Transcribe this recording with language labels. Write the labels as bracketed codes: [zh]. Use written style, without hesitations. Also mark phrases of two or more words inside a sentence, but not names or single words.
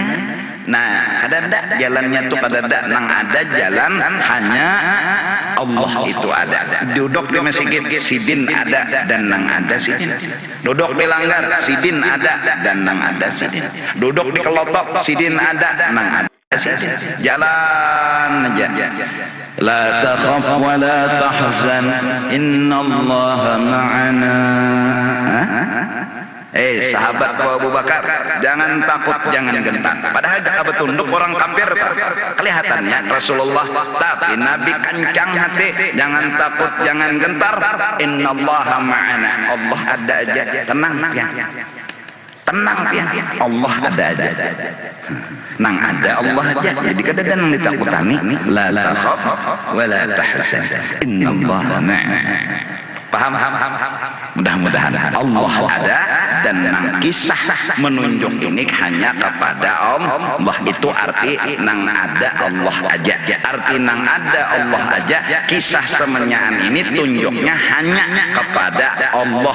[bjn] Nah, kadada jalannya tuh kadada, nang ada jalan hanya Allah itu ada. Duduk di masjid sidin ada dan nang ada sidin. Duduk di langgar sidin ada dan nang ada sidin. Duduk di kelotok sidin ada nang ada sidin. Jalan aja. [ar] La takhaf wa la tahzan innallaha ma'ana. [id] Sahabat Abu Bakar, jangan takut, jangan gentar. Padahal jika betunduk orang kafir kelihatannya Rasulullah, tapi Nabi kencang hati. Jangan takut, jangan gentar. [ar] Innallaha ma'ana. [bjn] Allah ada aja. [id] Tenang ya. [bjn] tenang pian, Allah ada aja. Nang ada Allah aja. Jadi kada ada nang ditakutani, [ar] la takhaf wa la tahzan. Innallaha ma'ana. [id] Paham? [bjn] Mudah-mudahan Allah ada, dan nang kisah menunjuk ini hanya kepada Allah. Itu arti nang ada Allah aja. Arti nang ada Allah aja, kisah semenyaan ini tunjuknya hanya kepada Allah.